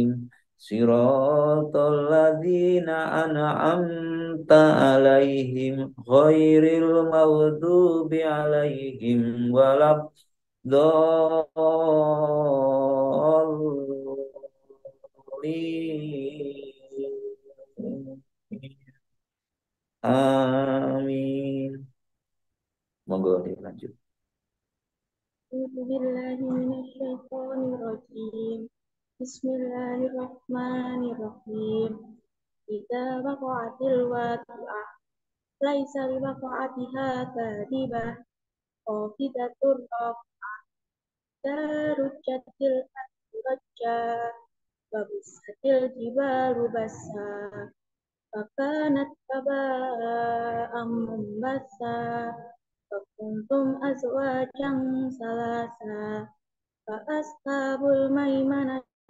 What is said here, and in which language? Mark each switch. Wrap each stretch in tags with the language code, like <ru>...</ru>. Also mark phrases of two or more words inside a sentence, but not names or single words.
<ar>صراط الذين أنعمت عليهم غير المغضوب عليهم ولا الضالين.</ar> <jv>Amin. Monggo dilanjut.</jv> <ar>بسم الله الرحمن الرحيم. إذا وقعت الواقعة ليس لوقعتها كاذبة خافضة رافعة رجت رجا وبست الجبال بسا فكانت هباء منبثا وكنتم أزواجا ثلاثة فأصحاب الميمنة</ar>